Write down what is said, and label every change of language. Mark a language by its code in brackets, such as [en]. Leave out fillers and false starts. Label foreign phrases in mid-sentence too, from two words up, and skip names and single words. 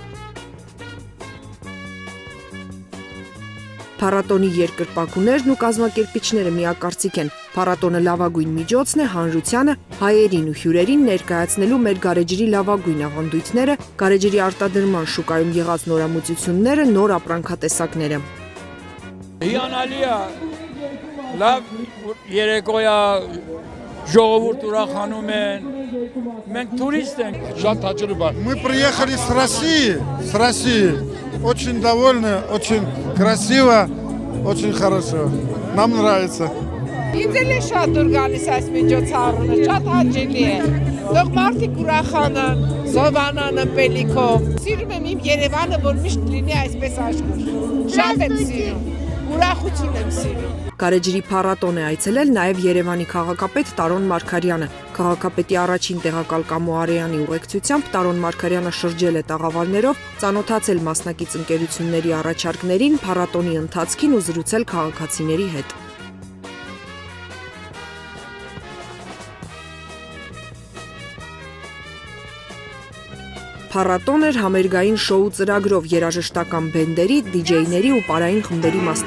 [hy] Փառատոնի երկրպագուներն ու կազմակերպիչները միակարծիք են։ Փառատոնը լավագույն միջոցն է հանրությանը, հայերին ու հյուրերին ներկայացնելու մեր գարեջրի լավագույն ավանդույթները, գարեջրի արտադրման շուկայում եղած նորամուծությունները, նոր ապրանքատեսակները։ Հիանալի է, լավ երեկոյա ժողովուրդ ուրախանում են, մենք տուրիստ ենք։ Շատ հաճելի։ [ru] Мы приехали с России, очень довольны, очень красиво, очень хорошо, нам нравится։ [hy] Ինձ էլ է շատ դուր գալիս այս միջոցառումը, շատ հաճելի է։ Թող մարդիկ ուրախանան, զովանան ըմպելիքով։ Սիրում եմ իմ Երևանը, որ միշտ լինի այսպես աշխույժ։ Շատ եմ սիրում, ուրախություն եմ սիրում։ Գարեջրի փառատոն է այցելել նաև Երևանի քաղաքապետ Տարոն Մարգարյանը։ Քաղաքապետի առաջին տեղակալ Կամո Արեյանի ուղեկցությամբ Տարոն Մարգարյանը շրջել է տաղավարներով, ծանոթացել մասնակից ընկերությունների առաջարկներին, փառատոնի ընթացքին ու զրուցել քաղաքացիների հետ։ Փառատոն էր համերգային շոու ծրագրով երաժշտական բենդերի, դիջեյների ու պարային խմբերի